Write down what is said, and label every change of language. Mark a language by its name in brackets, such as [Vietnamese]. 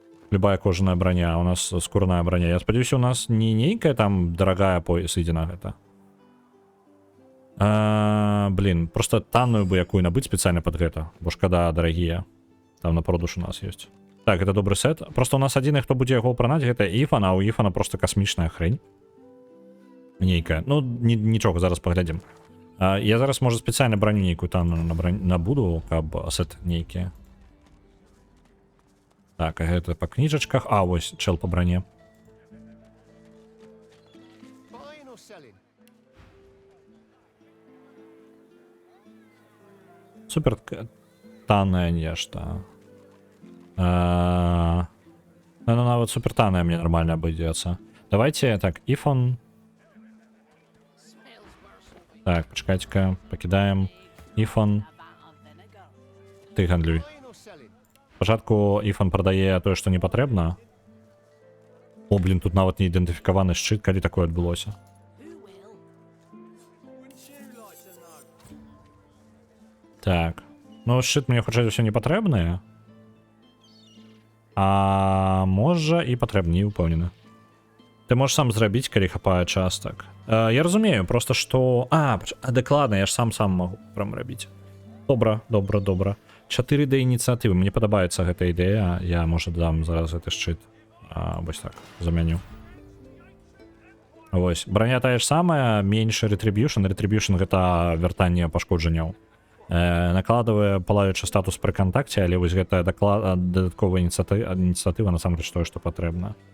[Belarusian] Любая кожаная броня. У нас скурная броня. Я спадзяюся, у нас не нейкая там дорогая поясыдзіна гэта. Блин, просто танную бы якую набыць спецыяльна под гэта. Бо шкада дарагія. Там на продаж у нас ёсць. Так, [Russian] это добрый сет. [Belarusian] Просто у нас адзіны, хто будзе яго пранаць, гэта Ифан, а у Ифана просто касмічная хрень. Нейкая. Ну, нічога, зараз паглядзім. Я зараз, можа, спецыяльна броню нейкую там набуду, каб сет нейкі. Так, а гэта па кніжачках. А, вось, чел па броне. [English] Buying or selling? [Belarusian] Супер танное нешта. Ну, нават супер танное мне нормально обойдется. Давайте, так, if on... Так, почекайте-ка, покидаем. If on... Ты гандлюй. [English] Buying or selling? [Belarusian] Спачатку if on прадае тое, што не патрэбна. О, блин, тут нават не ідэнтыфікаваны шчыт, калі такое адбылося. [English] Wouldn't you like to know? [Belarusian] Так. Ну, шчыт мне хутчэй за ўсё не патрэбныя. А можа і патрэбней, упэўнены. Ты можаш сам зрабіць, калі хапае частак. Я разумею, просто што... дакладна, я ж сам магу прям рабіць. Добра. 4D ініцыятывы. Мне падабаецца гэта ідэя. Я, можа, дам зараз гэты шчыт. Вось так, замяню. Вось. Броня тая ж самая, менш retribution. Retribution гэта вяртанне пашкоджанняў. Накладывае палаючы статус пры кантакце, але вось гэтая дадатковая ініцыятыва насамрэч тое, што патрэбна.